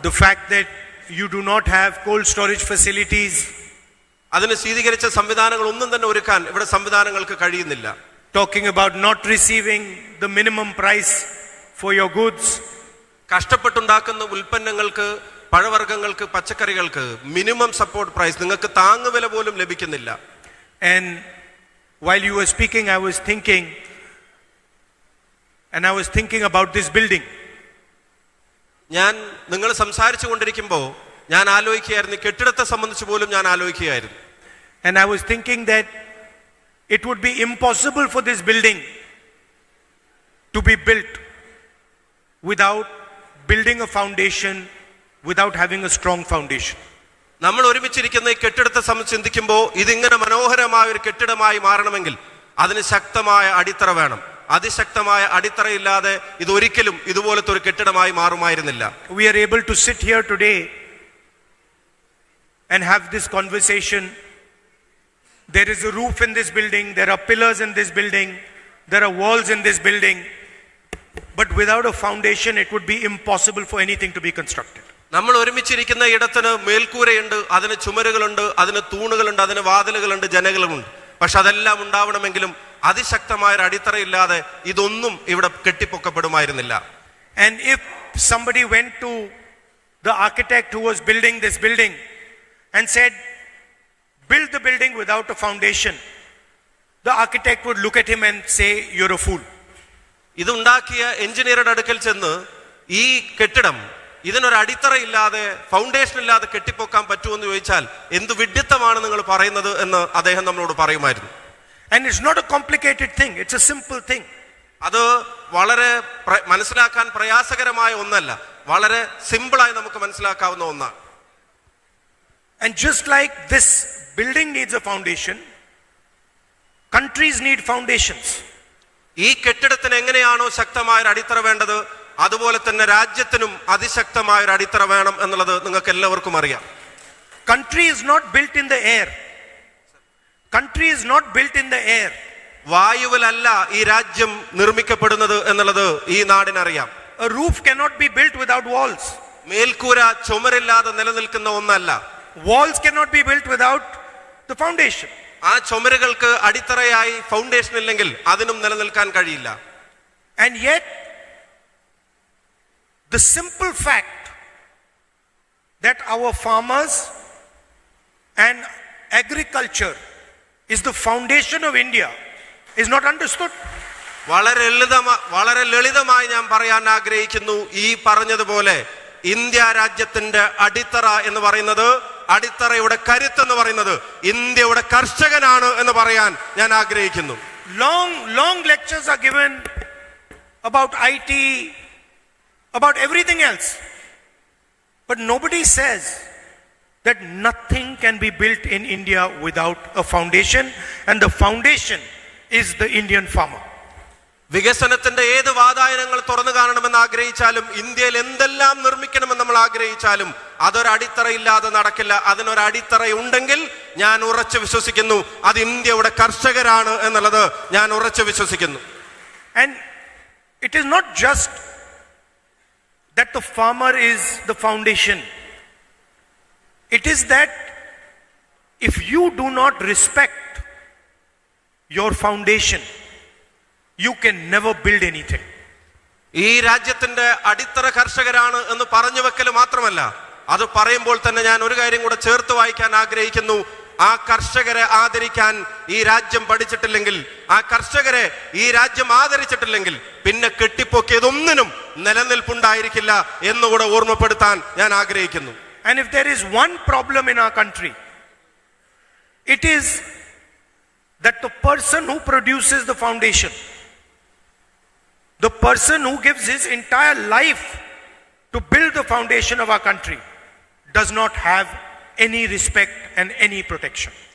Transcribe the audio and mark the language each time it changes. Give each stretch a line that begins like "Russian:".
English: The fact that you do not have cold storage facilities.
Malayalam: അതിന് ശീതീകരിച്ച സംവിധാനങ്ങൾ ഒന്നും തന്നെ ഒരുക്കാൻ ഇവിടെ സംവിധാനങ്ങൾക്ക് കഴിയുന്നില്ല.
English: Talking about not receiving the minimum price for your goods.
Malayalam: കഷ്ടപ്പെട്ടുണ്ടാക്കുന്ന ഉൽപ്പന്നങ്ങൾക്ക്, പഴവർഗ്ഗങ്ങൾക്ക്, പച്ചക്കറികൾക്ക്
English: minimum support price,
Malayalam: നിങ്ങൾക്ക് താങ്ങുവില പോലും ലഭിക്കുന്നില്ല.
English: And while you were speaking, I was thinking about this building.
Malayalam: ഞാൻ നിങ്ങൾ സംസാരിച്ചു കൊണ്ടിരിക്കുമ്പോൾ ഞാൻ ആലോചിക്കുകയായിരുന്നു, കെട്ടിടത്തെ സംബന്ധിച്ച് പോലും ഞാൻ ആലോചിക്കുകയായിരുന്നു.
English: And I was thinking that it would be impossible for this building to be built without building a foundation, without having a strong foundation.
Malayalam: നമ്മൾ ഒരുമിച്ചിരിക്കുന്ന ഈ കെട്ടിടത്തെ സംബന്ധിച്ച് ചിന്തിക്കുമ്പോൾ ഇതിങ്ങനെ മനോഹരമായ ഒരു കെട്ടിടമായി മാറണമെങ്കിൽ അതിന് ശക്തമായ അടിത്തറ വേണം. അതിശക്തമായ അടിത്തറയില്ലാതെ ഇതൊരിക്കലും ഇതുപോലത്തെ ഒരു കെട്ടിടമായി മാറുമായിരുന്നില്ല.
English: We are able to sit here today and have this conversation. There is a roof in this building, there are pillars in this building, there are walls in this building, but without a foundation it would be impossible for anything to be constructed.
Malayalam: നമ്മൾ ഒരുമിച്ചിരിക്കുന്ന ഇടത്തിന് മേൽക്കൂരയുണ്ട്, അതിന് ചുമരുകളുണ്ട്, അതിന് തൂണുകളുണ്ട്, അതിന് വാതിലുകളുണ്ട്, ജനലുകളുണ്ട്. പക്ഷെ അതെല്ലാം ഉണ്ടാവണമെങ്കിലും അതിശക്തമായ ഒരു അടിത്തറയില്ലാതെ ഇതൊന്നും ഇവിടെ കെട്ടിപ്പൊക്കപ്പെടുമായിരുന്നില്ല.
English: And if somebody went to the architect who was building this building and said, build the building without a foundation, the architect would look at him and say, you're a fool.
Malayalam: ഇതുണ്ടാക്കിയ എഞ്ചിനീയറുടെ അടുക്കൽ ചെന്ന് ഈ കെട്ടിടം ഇതിനൊരു അടിത്തറയില്ലാതെ, foundation ഇല്ലാതെ കെട്ടിപ്പൊക്കാൻ പറ്റുമെന്ന് ചോദിച്ചാൽ എന്ത് വിഡ്ഢിത്തമാണ് നിങ്ങൾ പറയുന്നത് എന്ന് അദ്ദേഹം നമ്മളോട് പറയുമായിരുന്നു.
English: And it's not a complicated thing, it's a simple thing.
Malayalam: അത് വളരെ മനസ്സിലാക്കാൻ പ്രയാസകരമായ ഒന്നല്ല, വളരെ സിമ്പിളായി നമുക്ക് മനസ്സിലാക്കാവുന്ന ഒന്നാണ്.
English: And just like this building needs a foundation, countries need foundations.
Malayalam: ഈ കെട്ടിടത്തിന് എങ്ങനെയാണോ ശക്തമായ ഒരു അടിത്തറ വേണ്ടത്, അതുപോലെ തന്നെ രാജ്യത്തിനും അതിശക്തമായ ഒരു അടിത്തറ വേണം എന്നുള്ളത് നിങ്ങൾക്ക് എല്ലാവർക്കും അറിയാം.
English: Country is not built in the air. Country is not built in the air.
Malayalam: വായുവിലല്ല ഈ രാജ്യം നിർമ്മിക്കപ്പെടുന്നത് എന്നുള്ളത് ഈ നാടിനറിയാം.
English: A roof cannot be built without walls.
Malayalam: മേൽക്കൂര ചുമരില്ലാതെ നിലനിൽക്കുന്ന ഒന്നല്ല.
English: Walls cannot be built without the foundation.
Malayalam: ആ ചുമരുകൾക്ക് അടിത്തറയായി ഫൗണ്ടേഷൻ ഇല്ലെങ്കിൽ അതിനും നിലനിൽക്കാൻ കഴിയില്ല.
English: And yet the simple fact that our farmers and agriculture is the foundation of India is not understood.
Malayalam: വളരെ ലളിതമായി ഞാൻ പറയാൻ ആഗ്രഹിക്കുന്നു, ഈ പറഞ്ഞതുപോലെ ഇന്ത്യ രാജ്യത്തിന്റെ അടിത്തറ എന്ന് പറയുന്നത്, അടിത്തറയുടെ കരുത്ത് എന്ന് പറയുന്നത് ഇന്ത്യയുടെ കർഷകനാണ് എന്ന് പറയാൻ ഞാൻ ആഗ്രഹിക്കുന്നു.
English: Long lectures are given about IT, about everything else. But nobody says that nothing can be built in India without a foundation, and the foundation is the Indian farmer.
Malayalam: വികസനത്തിന്റെ ഏത് വാതായനങ്ങൾ തുറന്നു കാണണമെന്ന് ആഗ്രഹിച്ചാലും, ഇന്ത്യയിൽ എന്തെല്ലാം നിർമ്മിക്കണമെന്ന് നമ്മൾ ആഗ്രഹിച്ചാലും അതൊരടിത്തറയില്ലാതെ നടക്കില്ല. അതിനൊരടിത്തറ ഉണ്ടെങ്കിൽ ഞാൻ ഉറച്ചു വിശ്വസിക്കുന്നു അത് ഇന്ത്യയുടെ കർഷകരാണ് എന്നുള്ളത് ഞാൻ ഉറച്ചു വിശ്വസിക്കുന്നു.
English: And it is not just that the farmer is the foundation. It is that if you do not respect your foundation, you can never build anything.
Malayalam: ഈ രാജ്യത്തിന്റെ അടിത്തറ കർഷകരാണ് എന്ന് പറഞ്ഞു വെക്കൽ മാത്രമല്ല, അത് പറയുമ്പോൾ തന്നെ ഞാൻ ഒരു കാര്യം കൂടെ ചേർത്ത് വായിക്കാൻ ആഗ്രഹിക്കുന്നു. ആ കർഷകരെ ആദരിക്കാൻ ഈ രാജ്യം പഠിച്ചിട്ടില്ലെങ്കിൽ, ആ കർഷകരെ ഈ രാജ്യം ആദരിച്ചിട്ടില്ലെങ്കിൽ പിന്നെ കെട്ടിപ്പൊക്കിയതൊന്നിനും നിലനിൽപ്പുണ്ടായിരിക്കില്ല എന്നുകൂടെ ഓർമ്മപ്പെടുത്താൻ ഞാൻ ആഗ്രഹിക്കുന്നു.
English: And if there is one problem in our country, it is that the person who produces the foundation, the person who gives his entire life to build the foundation of our country, does not have any respect and any protection.